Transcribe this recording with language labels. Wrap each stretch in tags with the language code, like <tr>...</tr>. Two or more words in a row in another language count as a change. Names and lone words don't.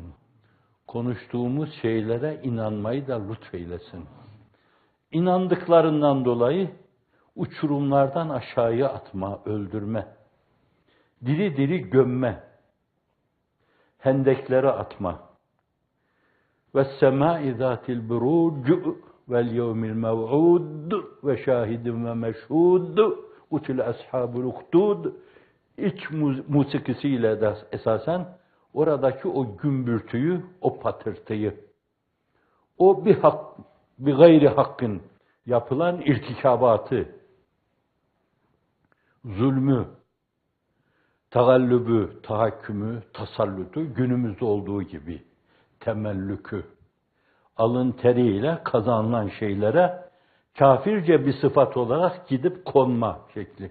<tr>Konuştuğumuz şeylere inanmayı da lütfeylesin. İnandıklarından dolayı uçurumlardan aşağıya atma, öldürme, diri diri gömme, hendeklere atma.</tr> <ar>وَالسَّمَاءِ ذَاتِ الْبُرُوجِ وَالْيَوْمِ الْمَوْعُودِ وَشَاهِدٍ وَمَشْهُودٍ قُتِلَ أَصْحَابُ الْأُخْدُودِ</ar> <tr>İç musikisiyle de esasen oradaki o gümbürtüyü, o patırtıyı, o bir gayri hakkın yapılan irtikabatı, zulmü, tagallübü, tahakkümü, tasallutu günümüzde olduğu gibi temellükü, alın teriyle kazanılan şeylere kafirce bir sıfat olarak gidip konma şekli.</tr>